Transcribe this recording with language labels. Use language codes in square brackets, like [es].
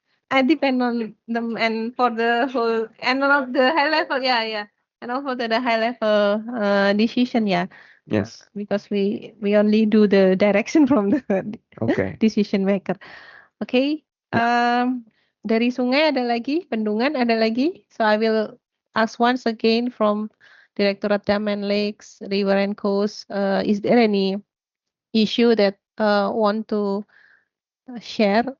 [en] I depend on them and for the whole and of the high level, yeah, and also the high level decision, yeah. Yes. Because we only do the direction from the decision maker. Okay. [id] Dari sungai ada lagi, bendungan ada lagi. [en] So I will ask once again from Directorate Dam and Lakes, River and Coast. Is there any issue that want to share?